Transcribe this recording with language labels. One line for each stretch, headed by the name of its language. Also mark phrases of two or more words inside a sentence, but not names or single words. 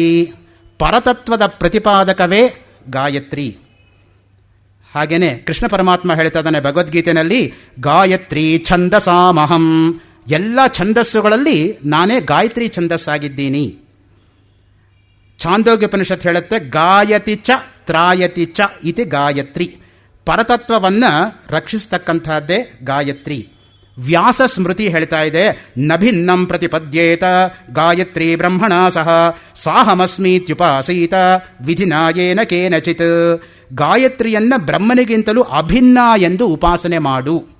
Kannada: ಪರತತ್ವದ ಪ್ರತಿಪಾದಕವೇ ಗಾಯತ್ರಿ. ಹಾಗೇನೆ ಕೃಷ್ಣ ಪರಮಾತ್ಮ ಹೇಳ್ತಾ ಇದ್ದಾನೆ ಭಗವದ್ಗೀತೆಯಲ್ಲಿ,
Sanskrit: ಗಾಯತ್ರಿ ಛಂದಸಾಮಹಂ.
Kannada: ಎಲ್ಲ ಛಂದಸ್ಸುಗಳಲ್ಲಿ ನಾನೇ ಗಾಯತ್ರಿ ಛಂದಸ್ಸಾಗಿದ್ದೀನಿ.
Sanskrit: ಛಾಂದೋಗ್ಯೋಪನಿಷತ್ ಹೇಳುತ್ತೆ, ಗಾಯತಿ ಚ ತ್ರಾಯತಿ ಚ ಇತಿ ಗಾಯತ್ರಿ.
Kannada: ಪರತತ್ವವನ್ನು ರಕ್ಷಿಸ್ತಕ್ಕಂಥದ್ದೇ ಗಾಯತ್ರಿ.
Sanskrit: ವ್ಯಾಸ ಸ್ಮೃತಿ
Kannada: ಹೇಳ್ತಾ ಇದೆ,
Sanskrit: ನಭಿನ್ನಂ ಪ್ರತಿಪದ್ಯೇತ ಗಾಯತ್ರಿ ಬ್ರಹ್ಮಣ ಸಹ ಸಾಹಮಸ್ಮೀತ್ಯುಪಾಸೀತ ವಿಧಿನಾಯೇನ ಕೇನಚಿತ್.
Kannada: ಗಾಯತ್ರಿಯನ್ನು ಬ್ರಹ್ಮನಿಗಿಂತಲೂ ಅಭಿನ್ನ ಎಂದು ಉಪಾಸನೆ ಮಾಡು.